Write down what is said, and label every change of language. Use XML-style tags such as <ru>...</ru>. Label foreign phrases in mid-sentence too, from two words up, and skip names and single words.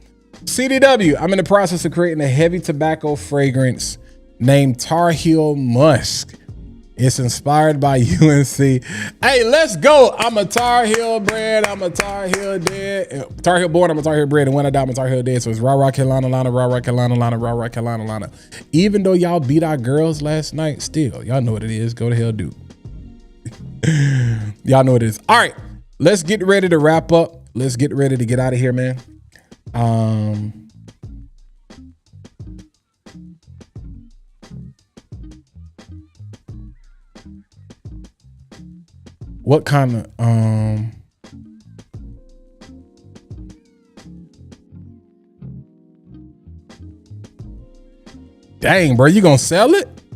<en>CDW, I'm in the process of creating a heavy tobacco fragrance named Tar Heel Musk. It's inspired by UNC. Hey, let's go. I'm a Tar Heel bred. I'm a Tar Heel dead. Tar Heel born, I'm a Tar Heel bred. And when I die, I'm a Tar Heel dead. So it's rah rah Carolina, Lana, rah rah Carolina, Lana, rah rah Carolina, Lana. Even though y'all beat our girls last night, still, y'all know what it is. Go to hell, dude. Y'all know what it is. All right, let's get ready to wrap up. Let's get ready to get out of here, man. What kind of dang, bro, you gonna sell it?</en>